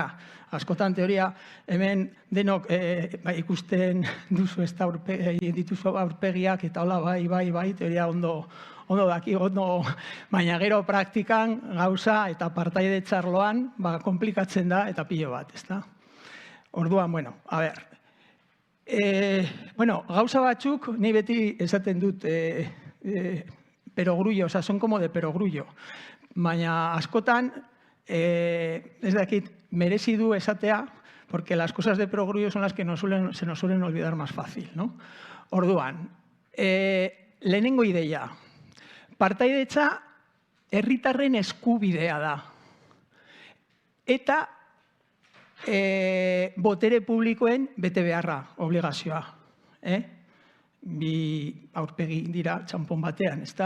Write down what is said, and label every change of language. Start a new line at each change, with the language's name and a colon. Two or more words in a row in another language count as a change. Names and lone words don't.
Basque: Askotan teoria hemen denok ikusten duzu ez da dituzu aurpegiak, eta hola bai, teoria ondo daki, baina gero praktikan gauza eta partaidetza arloan komplikatzen da eta pilo bat, ezta? Orduan, gauza batzuk, ni beti esaten dut perogrullo,
Spanish: o sea, son como de perogrullo,
Basque: baina askotan, ez dakit, merezi du esatea,
Spanish: porque las cosas de perogrullo son las que se nos suelen olvidar más fácil, ¿no?
Basque: Orduan, lehenengo ideia, partaidetza herritarren eskubidea da. Eta botere publikoen bete beharra, obligazioa. Bi aurpegi dira txanpon batean, ezta?